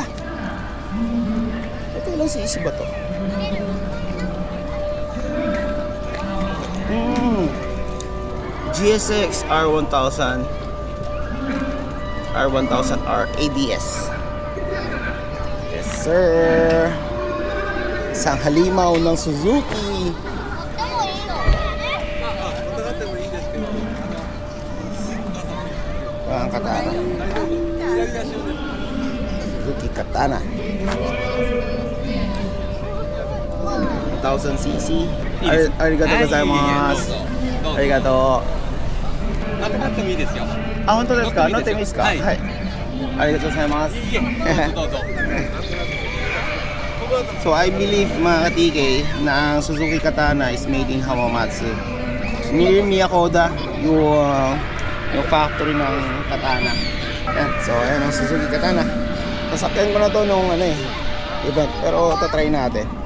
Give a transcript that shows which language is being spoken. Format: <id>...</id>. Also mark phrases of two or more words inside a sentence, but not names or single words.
<tl>Ito ilang cc ba to? GSX R1000 R1000R ABS.</tl> <en>Yes sir.</en> <tl>Isang halimaw ng Suzuki. Ang Katana. Suzuki Katana 1000cc.</tl> <ja>ありがとうございます. Arigato. なくなってもいいですよ。あ、本当ですか？乗ってもいいですか？はい。ありがとうございます。どうぞ。</ja> <en>So I believe</en> <tl>mga ka-TK na ang</tl> <en>Suzuki Katana is made in Hamamatsu.</en> <tl>Near Miyakoda yung factory ng Katana. Yan. So ayan ang Suzuki Katana. Nasakyan ko na to nung event, pero tatry natin.</tl>